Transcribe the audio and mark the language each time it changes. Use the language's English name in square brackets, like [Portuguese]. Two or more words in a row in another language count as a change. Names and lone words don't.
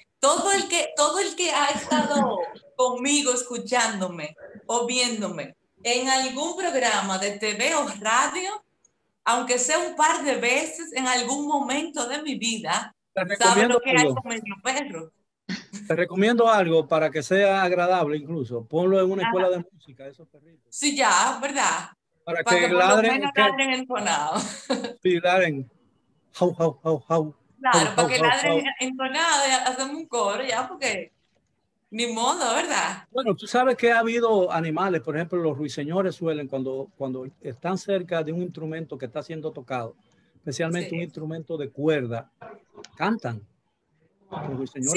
[Spanish] Todo el que ha estado conmigo, escuchándome o viéndome en algún programa de TV o radio, aunque sea un par de veces en algún momento de mi vida, te sabe lo recomiendo que hay algo. con medio perro. Te recomiendo algo para que sea agradable incluso. Ponlo en una escuela Ajá. de música, esos perritos. Sí, ya, ¿verdad? Para Para que que por lo ladren, menos ladren entonado. sí, ladren. Jau, jau, jau, jau. Jau, Claro, para jau, que jau, ladren jau. entonado y hacemos un coro, ya, porque ni modo, ¿verdad? Bueno, tú sabes que ha habido animales, por ejemplo, los ruiseñores suelen, cuando están cerca de un instrumento que está siendo tocado, especialmente un Sí. instrumento de cuerda, cantan. Los ruiseñores